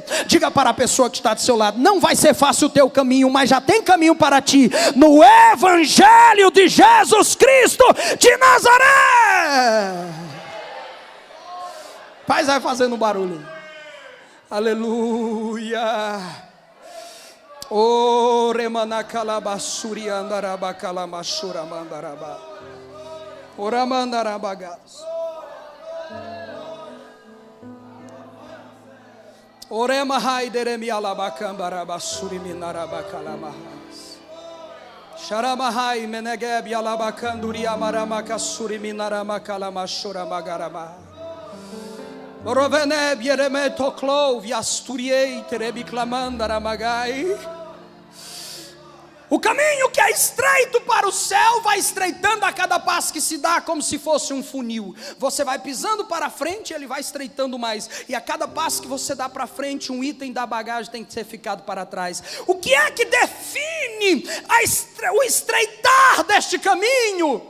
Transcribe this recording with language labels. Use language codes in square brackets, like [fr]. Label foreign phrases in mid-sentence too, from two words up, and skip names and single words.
[pt] Diga para a pessoa que está do seu lado: não vai ser fácil o teu caminho, mas já tem caminho para ti, no Evangelho de Jesus Cristo de Nazaré. Paz vai fazendo barulho. Aleluia. O remanacalabassuri andarabacalamassura mandaraba. Oramandarabagados. Orema haideremi alabacambara suriminarabacalamaras. Sharamahai menegeb alabacanduri amaramaka suriminaramacalamashoramagarama. Roveneb yeremeto clov yasturiei terebiclamandaramagai. O caminho que é estreito para o céu vai estreitando a cada passo que se dá, como se fosse um funil. Você vai pisando para frente, ele vai estreitando mais. E a cada passo que você dá para frente, um item da bagagem tem que ser ficado para trás. O que é que define o estreitar deste caminho?